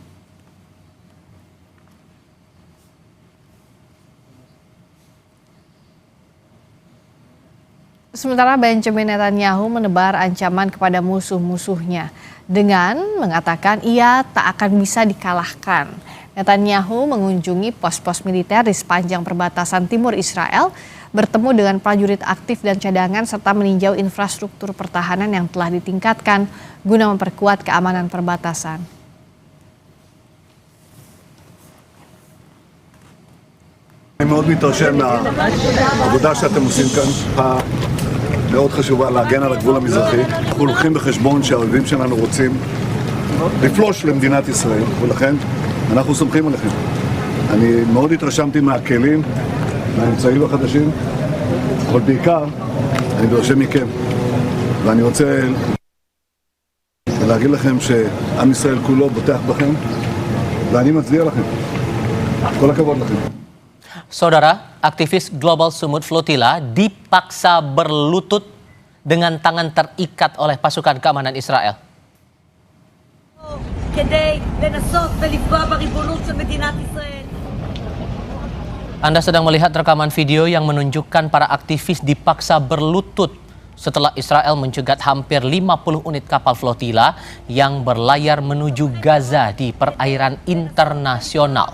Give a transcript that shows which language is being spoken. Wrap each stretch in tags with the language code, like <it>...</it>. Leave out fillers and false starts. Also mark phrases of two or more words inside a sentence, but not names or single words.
<id>Sementara Benjamin Netanyahu menebar ancaman kepada musuh-musuhnya dengan mengatakan ia tak akan bisa dikalahkan. Netanyahu mengunjungi pos-pos militer di sepanjang perbatasan timur Israel, bertemu dengan prajurit aktif dan cadangan serta meninjau infrastruktur pertahanan yang telah ditingkatkan guna memperkuat keamanan perbatasan.</id> <he>אני מאוד מתרשם מהעבודה שאתם עושים כאן, מאוד חשובה להגן על הגבול המזרחי. אנחנו לוקחים בחשבון שהאויבים שלנו רוצים לפלוש למדינת ישראל, ולכן אנחנו סומכים עליכם. אני מאוד התרשמתי מהכלים, מהאמצעים החדשים, אבל בעיקר אני מתרשם מכם. ואני רוצה להגיד לכם שעם ישראל כולו בוטח בכם, ואני מצדיע לכם. כל הכבוד לכם.</he> <id>Saudara, aktivis Global Sumut Flotilla dipaksa berlutut dengan tangan terikat oleh pasukan keamanan Israel. Anda sedang melihat rekaman video yang menunjukkan para aktivis dipaksa berlutut setelah Israel mencegat hampir 50 unit kapal flotilla yang berlayar menuju Gaza di perairan internasional.</id>